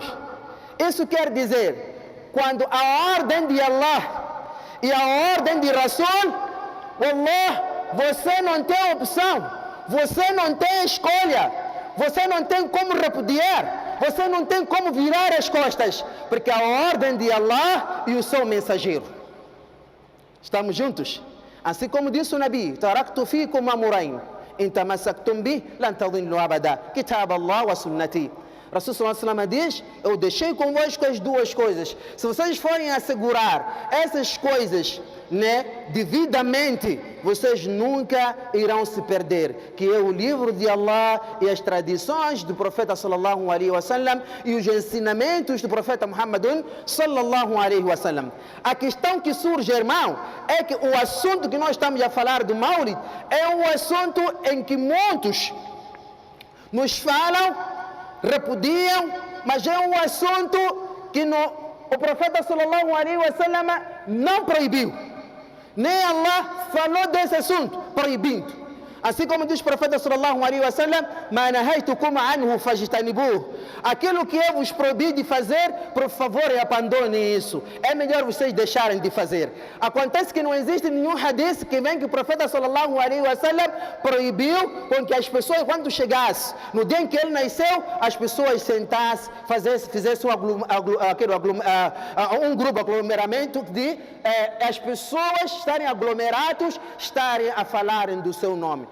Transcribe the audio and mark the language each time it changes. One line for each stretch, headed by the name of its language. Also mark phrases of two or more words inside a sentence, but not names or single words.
Portuguese: Isso quer dizer, quando a ordem de Allah e a ordem de Rasul, Allah, você não tem opção, você não tem escolha, você não tem como repudiar, você não tem como virar as costas, porque a ordem de Allah e o seu mensageiro. Estamos juntos? Assim como disse o Nabi,
Arabic: تركت فيكم أمرين إن تمسكتم به لن تضلوا أبدا كتاب الله وسنتي.
Portuguese: Rasul
Arabic: صلى الله عليه وسلم
Portuguese: diz, eu deixei convosco as duas coisas. Se vocês forem assegurar essas coisas, devidamente, vocês nunca irão se perder, que é o livro de Allah e as tradições do profeta
Arabic: صلى الله عليه وسلم
Portuguese: e os ensinamentos do profeta Muhammadun
Arabic: صلى الله عليه وسلم.
Portuguese: A questão que surge, irmão, é que o assunto que nós estamos a falar do Maulid é um assunto em que muitos nos falam, repudiam, mas é um assunto que o profeta
Arabic: صلى الله عليه وسلم
Portuguese: não proibiu. Nem Allah falou desse assunto, proibindo. Assim como diz o profeta
Arabic: صلى الله عليه وسلم, ما نهيتكم عنه فاجتنبوه.
Portuguese: Aquilo que eu vos proibi de fazer, por favor, abandonem isso. É melhor vocês deixarem de fazer. Acontece que não existe nenhum hadith que vem que o profeta
Arabic: صلى الله عليه وسلم
Portuguese: proibiu com que as pessoas, quando chegasse, no dia em que ele nasceu, as pessoas sentassem, fizessem um grupo, aglomeramento de as pessoas estarem aglomerados, estarem a falarem do seu nome.